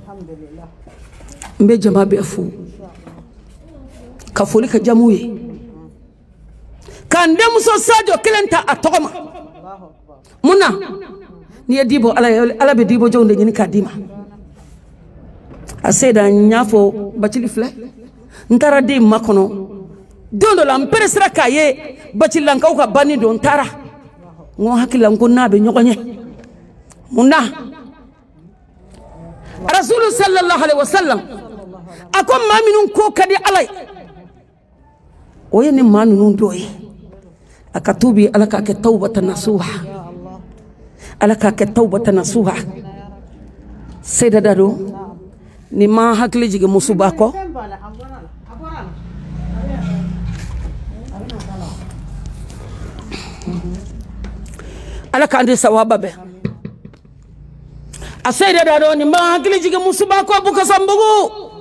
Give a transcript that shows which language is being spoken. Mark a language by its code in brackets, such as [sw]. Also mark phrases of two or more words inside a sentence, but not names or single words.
[bm] n bɛ jama bɛɛ fo ka foli ka jamu ye k'an denmuso sajo kelen ta a tɔgɔ ma mun na n'i ye di bɔ ala bɛ di bɔ jɔnw de ɲini k'a d'i ma a sayida n y'a fɔ bacili filɛ n taara den ma kɔnɔ don dɔ la n peresera k'a ye bacililankaw ka banni don n taara n ko hakili la n ko n'a bɛ ɲɔgɔn ye mun na rasulu [ar] صلى الله عليه وسلم [bm] a ko maa minnu ko ka di ala ye o ye nin maa ninnu dɔ ye a ka tuubi ala k'a kɛ [ar] توبة نصوحا [bm] ala k'a kɛ [ar] توبة نصوحا [bm] sayida dado ni ma hakili jigin musuba kɔ ala k'an di sawaba bɛɛ a sayida dado ni ma hakili jigin musuba kɔ bukasambugu